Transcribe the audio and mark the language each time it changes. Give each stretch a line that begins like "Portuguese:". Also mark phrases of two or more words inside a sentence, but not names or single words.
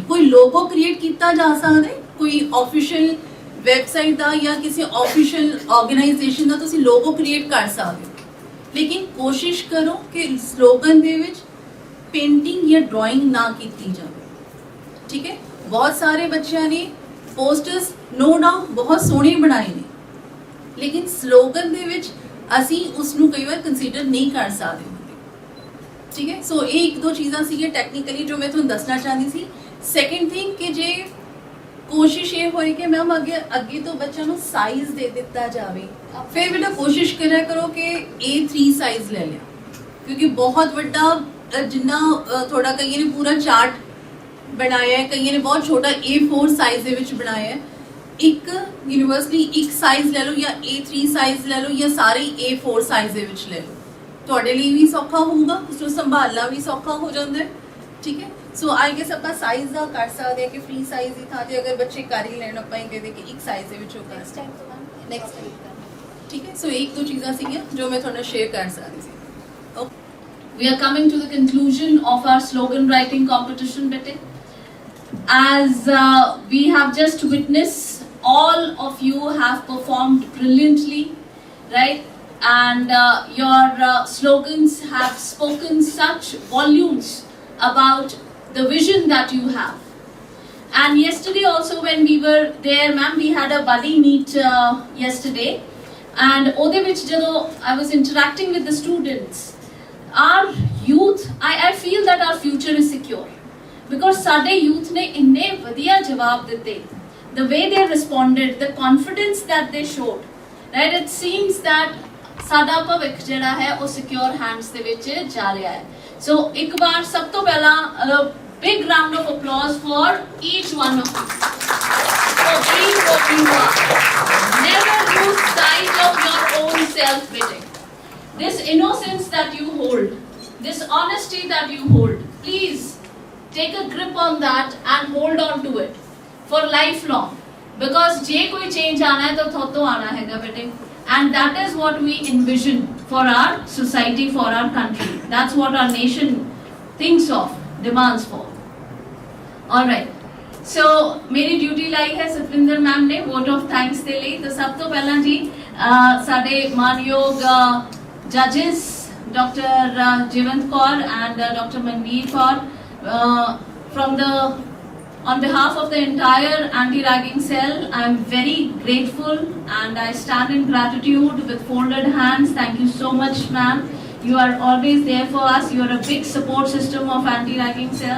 Punjabi: ਕੋਈ
English: logo create
Punjabi: ਕੀਤਾ ਜਾ ਸਕਦਾ, ਕੋਈ
English: official website
Punjabi: ਦਾ ਜਾਂ ਕਿਸੇ
English: official organisation
Punjabi: ਦਾ ਤੁਸੀਂ
English: logo create
Punjabi: ਕਰ ਸਕਦੇ ਹੋ, ਲੇਕਿਨ ਕੋਸ਼ਿਸ਼ ਕਰੋ ਕਿ ਸਲੋਗਨ ਦੇ ਵਿੱਚ ਪੇਂਟਿੰਗ ਜਾਂ ਡਰਾਇੰਗ ਨਾ ਕੀਤੀ ਜਾਵੇ, ਠੀਕ ਹੈ। ਬਹੁਤ ਸਾਰੇ ਬੱਚਿਆਂ ਨੇ
English: posters no doubt
Punjabi: ਬਹੁਤ ਸੋਹਣੇ ਬਣਾਏ ਨੇ, ਲੇਕਿਨ ਸਲੋਗਨ ਦੇ ਵਿੱਚ ਅਸੀਂ ਉਸ ਨੂੰ ਕਈ ਵਾਰ ਕੰਸੀਡਰ ਨਹੀਂ ਕਰ ਸਕਦੇ, ਠੀਕ ਹੈ। ਸੋ ਯੇ ਇੱਕ ਦੋ ਚੀਜ਼ਾਂ ਸੀ ਟੈਕਨੀਕਲੀ ਜੋ ਮੈਂ ਤੁਹਾਨੂੰ ਦੱਸਣਾ ਚਾਹੁੰਦੀ ਸੀ।
English: second thing
Punjabi: ਕਿ ਜੇ ਕੋਸ਼ਿਸ਼ ਯੇ ਹੋਏ ਕਿ ਮੈਮ ਅੱਗੇ ਤੋਂ ਬੱਚਿਆਂ ਨੂੰ ਸਾਈਜ਼ ਦੇ ਦਿੱਤਾ ਜਾਏ, ਫਿਰ ਬੇਟਾ ਕੋਸ਼ਿਸ਼ ਕਰਿਆ ਕਰੋ ਕਿ A3 ਸਾਈਜ਼ ਲੈ ਲਿਆ, ਕਿਉਂਕਿ ਬਹੁਤ ਵੱਡਾ ਜਿੰਨਾ ਥੋੜ੍ਹਾ ਕਈਆਂ ਨੇ ਪੂਰਾ ਚਾਰਟ ਬਣਾਇਆ ਹੈ, ਕਈਆਂ ਨੇ ਬਹੁਤ ਛੋਟਾ A4 ਸਾਈਜ਼ ਦੇ ਵਿੱਚ ਬਣਾਇਆ ਹੈ। ਇੱਕ ਯੂਨੀਵਰਸਲੀ ਇੱਕ ਸਾਈਜ਼ ਲੈ ਲਓ ਯਾ A3 ਸਾਈਜ਼ ਲੈ ਲਓ ਯਾ ਸਾਰੇ A4 ਸਾਈਜ਼ ਦੇ ਵਿੱਚ ਲੈ ਲਓ, ਤੁਹਾਡੇ ਲਈ ਵੀ ਸੌਖਾ ਹੋਊਗਾ, ਉਸ ਨੂੰ ਸੰਭਾਲਣਾ ਵੀ ਸੌਖਾ ਹੋ ਜਾਂਦਾ ਹੈ, ਠੀਕ ਹੈ। ਸੋ
English: I guess
Punjabi: ਆਪਾਂ ਸਾਈਜ਼ ਦਾ ਕਰ ਸਕਦੇ ਹਾਂ ਕਿ
English: free size
Punjabi: ਦੀ ਥਾਂ ਤੇ ਅਗਰ ਬੱਚੇ ਕਰ ਹੀ ਲੈਣ ਆਪਾਂ ਇਹ ਕਹਦੇ ਕਿ ਇੱਕ ਸਾਈਜ਼ ਦੇ ਵਿੱਚ ਉਹ ਕਰ ਸਕਦੇ
English: next time,
Punjabi: ਠੀਕ ਹੈ। ਸੋ ਇੱਕ ਦੋ ਚੀਜ਼ਾਂ ਸੀਗੀਆਂ ਜੋ ਮੈਂ ਤੁਹਾਡੇ ਨਾਲ ਸ਼ੇਅਰ ਕਰ ਸਕਦੀ ਸੀ।
English: We are coming to the conclusion of our slogan writing competition, bete. As we have just witnessed, all of you have performed brilliantly, right? and your slogans have spoken such volumes about the vision that you have. And yesterday also when we were there, ma'am, we had a buddy meet yesterday, and
Punjabi: ਉਹਦੇ ਵਿੱਚ ਜਦੋਂ
English: I was interacting with the students, our youth, I feel that our future is secure because ਸਾਡੇ youth
Punjabi: ਨੇ ਇੰਨੇ ਵਧੀਆ ਜਵਾਬ ਦਿੱਤੇ,
English: the way they responded, the confidence that they showed, right? It seems that
Punjabi: ਸਾਡਾ ਭਵਿੱਖ ਜਿਹੜਾ ਹੈ ਉਹ
English: secure hands
Punjabi: ਦੇ ਵਿੱਚ ਜਾ ਰਿਹਾ ਹੈ.
English: So
Punjabi: ਇੱਕ ਵਾਰ ਸਭ ਤੋਂ ਪਹਿਲਾਂ
English: big round of applause for each one of you for being what you are. Never lose sight of your own self, bete. This innocence that you hold, this honesty that you hold, please take a grip on that and hold on to it for lifelong.
Punjabi: Because ਜੇ ਕੋਈ change ਆਣਾ ਹੈ ਤੋ ਥੋਟੋ ਆਣਾ ਹੈ bete.
English: And that is what we envision for our society, for our country. That's what our nation thinks of, demands for. Alright. So,
Punjabi: ਮੇਰੀ ਡਿਊਟੀ ਲਾਈ ਹੈ ਸਤਵਿੰਦਰ ਮੈਮ ਨੇ
English: vote of thanks
Punjabi: दे ਲਈ। ਤੋ ਸਭ ਤੋਂ ਪਹਿਲਾ ਜੀ ਸਾਡੇ ਮਾਨਯੋਗ ਜੱਜਿਜ਼ ਡਾਕਟਰ ਜੀਵੰਤ ਕੌਰ and Dr.
English: Manveer Kaur from the on behalf of the entire anti-ragging cell, I am very grateful and I stand in gratitude with folded hands. Thank you so much, ma'am. You are always there for us. You are a big support system of anti-ragging cell.